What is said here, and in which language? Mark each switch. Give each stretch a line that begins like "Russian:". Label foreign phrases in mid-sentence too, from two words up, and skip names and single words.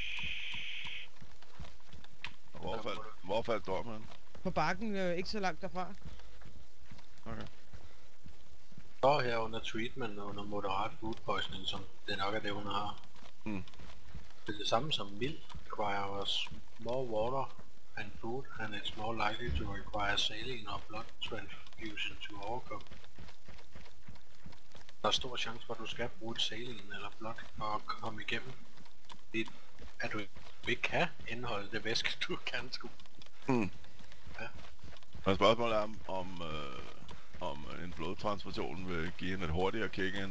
Danish: Hvor faldt drømmen? På bakken, ikke så langt derfra. Okay. står her under treatment under moderat
English: food poisoning,
Danish: som det nok er det, hun har. Mm. Det er det samme som mild
English: requires more water and food, and it's more likely to require saline or blood transfusion to overcome.
Danish: Der er stor chance for, at du skal bruge et saline eller blod for at komme igennem. Det at du ikke kan indeholde det væske, du kan sgu. Mm. Ja. Og spørgsmålet er, om en blodtransfusion vil give en et hurtigere kick end...